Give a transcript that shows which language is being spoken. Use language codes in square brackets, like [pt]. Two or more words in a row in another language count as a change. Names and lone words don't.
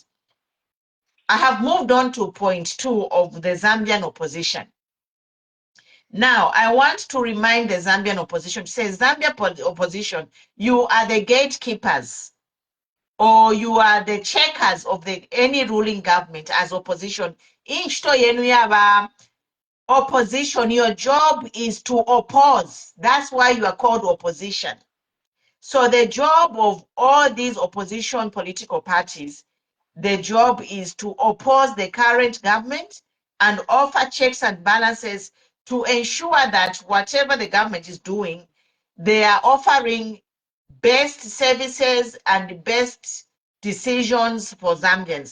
[en] I have moved on to point 2 of the Zambian opposition. Now, I want to remind the Zambian opposition, to say, Zambia opposition, you are the gatekeepers, or you are the checkers of any ruling government as opposition. [bem] Inshto yenu yaba [en] opposition, your job is to oppose. That's why you are called opposition. So the job of all these opposition political parties, the job is to oppose the current government and offer checks and balances to ensure that whatever the government is doing, they are offering best services and best decisions for Zambians.